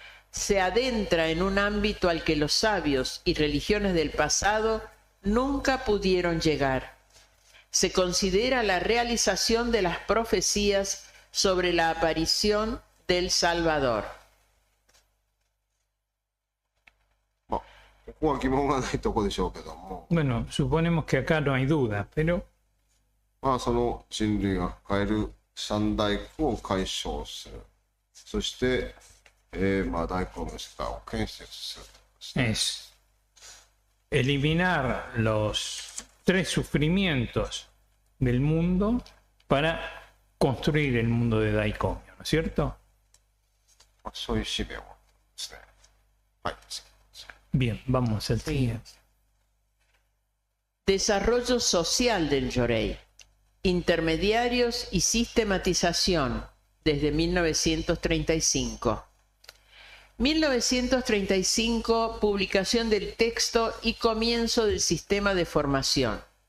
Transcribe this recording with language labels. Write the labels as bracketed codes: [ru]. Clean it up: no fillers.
[es] Se adentra en un ámbito al que los sabios y religiones del pasado nunca pudieron llegar. Se considera la realización de las profecías sobre la aparición del Salvador. [ja] まあ、ここは疑問がないところでしょうけども、 [es] Bueno, suponemos que acá no hay duda, pero [ja] まあ、その人類が抱える三大苦を解消する。そして、まあ、大根の世界を建設するとですね。 [es] es eliminar los tres sufrimientos del mundo para construir el mundo de Daicomio, ¿no es cierto? [ja] まあ、そういう使命をですね。はい。 [es] Bien, vamos al siguiente. Desarrollo social del Yorei. Intermediarios y sistematización desde 1935. 1935, publicación del texto y comienzo del sistema de formación.